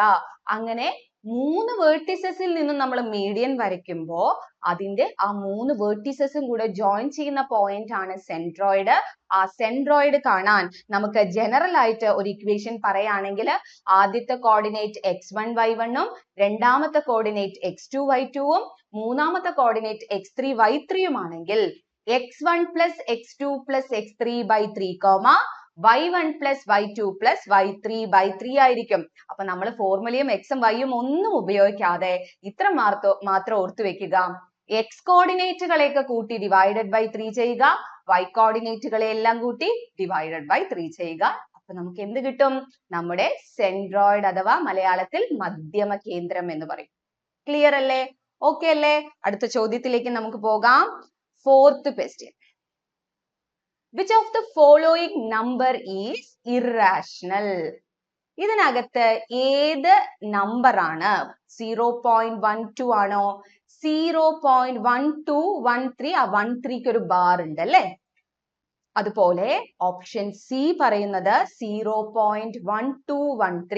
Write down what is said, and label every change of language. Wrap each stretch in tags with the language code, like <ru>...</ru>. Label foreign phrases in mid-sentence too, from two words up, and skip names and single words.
<ml>അങ്ങനെ 3 വേർട്ടീസസിൽ നിന്നും നമ്മൾ മീഡിയൻ വരയ്ക്കുമ്പോൾ അതിന്റെ ആ 3 വേർട്ടീസസും കൂടെ ജോയിൻ ചെയ്യുന്ന പോയിന്റ് ആണ് സെൻട്രോയിഡ്. ആ സെൻട്രോയിഡ് കാണാൻ നമുക്ക് ജനറൽ ആയിട്ട് ഒരു ഇക്വേഷൻ പറയുകയാണെങ്കിൽ ആദ്യത്തെ കോർഡിനേറ്റ് x1 y1 ഉം രണ്ടാമത്തെ കോർഡിനേറ്റ് x2 y2 ഉം മൂന്നാമത്തെ കോർഡിനേറ്റ് x3 y3 ഉം ആണെങ്കിൽ</ml> <en>x1 plus x2 plus x3/3 y1 plus y2 plus y3/3</en> <ml>ആയിരിക്കും. അപ്പൊ നമ്മൾ ഫോർമുലയും എക്സും വൈയും ഒന്നും ഉപയോഗിക്കാതെ ഇത്ര മാത്രം ഓർത്തു വെക്കുക. x കോർഡിനേറ്റുകളെയൊക്കെ കൂട്ടി</ml> <en>divided by 3</en> <ml>ചെയ്യുക, y കോർഡിനേറ്റുകളെ എല്ലാം കൂട്ടി</ml> <en>divided by 3</en> <ml>ചെയ്യുക. അപ്പൊ നമുക്ക് എന്ത് കിട്ടും? നമ്മുടെ സെൻട്രോയിഡ് അഥവാ മലയാളത്തിൽ മധ്യമ കേന്ദ്രം എന്ന് പറയും. ക്ലിയർ അല്ലേ? ഓക്കെ അല്ലേ? അടുത്ത ചോദ്യത്തിലേക്ക് നമുക്ക് പോകാം.</ml> <en>4th question. Which of the following number is irrational?</en> <ml>ഇതിനകത്ത് ഏത് നമ്പർ ആണ്? 0.12 ആണോ? 0.1213. ആ 13ക്ക് ഒരു ബാർ ഉണ്ട് അല്ലേ? അതുപോലെ</ml> <en>option C</en> <ml>പറയുന്നത് 0.1213.</ml>